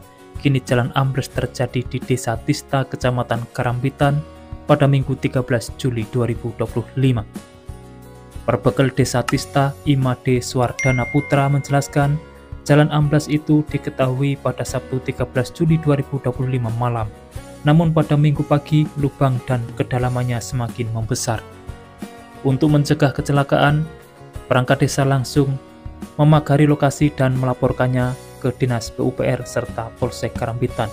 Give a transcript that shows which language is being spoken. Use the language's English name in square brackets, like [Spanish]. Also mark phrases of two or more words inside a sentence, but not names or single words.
[Indonesian] Kini jalan ambles terjadi di Desa Tista, Kecamatan Karambitan pada Minggu 13 Juli 2025. Perbekal Desa Tista, Imade Swardana Putra menjelaskan, jalan ambles itu diketahui pada Sabtu 13 Juli 2025 malam. Namun pada Minggu pagi, lubang dan kedalamannya semakin membesar. Untuk mencegah kecelakaan, perangkat desa langsung memagari lokasi dan melaporkannya ke Dinas PUPR serta Polsek Karambitan.